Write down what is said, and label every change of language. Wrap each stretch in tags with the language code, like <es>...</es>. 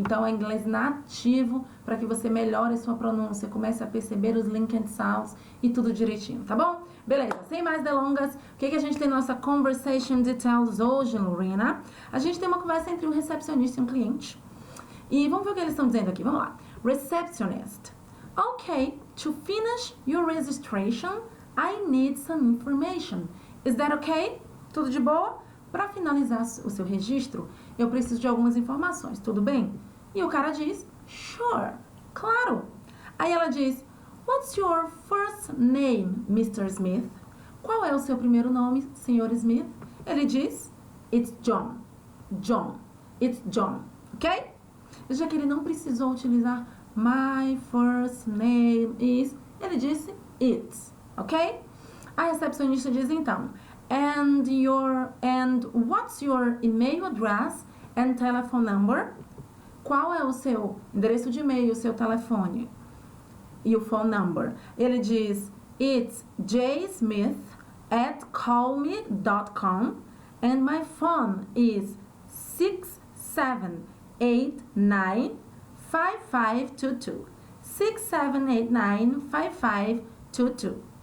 <pt>Então, é inglês nativo para que você melhore sua pronúncia, comece a perceber os linked sounds e tudo direitinho, tá bom? Beleza, sem mais delongas, o que a gente tem na nossa Conversation Details hoje, Lorena? A gente tem uma conversa entre um recepcionista e um cliente. E vamos ver o que eles estão dizendo aqui, vamos lá.</pt> <en>Receptionist. Okay, to finish your registration, I need some information. Is that okay?</en> <pt>Tudo de boa? Para finalizar o seu registro, eu preciso de algumas informações, tudo bem? E o cara diz,</pt> <en>sure,</en> <pt>claro. Aí ela diz,</pt> <en>what's your first name, Mr. Smith?</en> <pt>Qual é o seu primeiro nome, Sr. Smith? Ele diz,</pt> <en>it's John. John. It's John, ok?</en> <pt>Veja que ele não precisou utilizar</pt> <en>my first name is.</en> <pt>Ele disse it's, ok? A recepcionista diz então,</pt> <en>and what's your email address and telephone number?</en> <pt>Qual é o seu endereço de e-mail, o seu telefone e o</pt> <en>phone number?</en> <pt>Ele diz,</pt> <en>it's jsmith@callme.com and my phone is 67895522. 67895522.</en>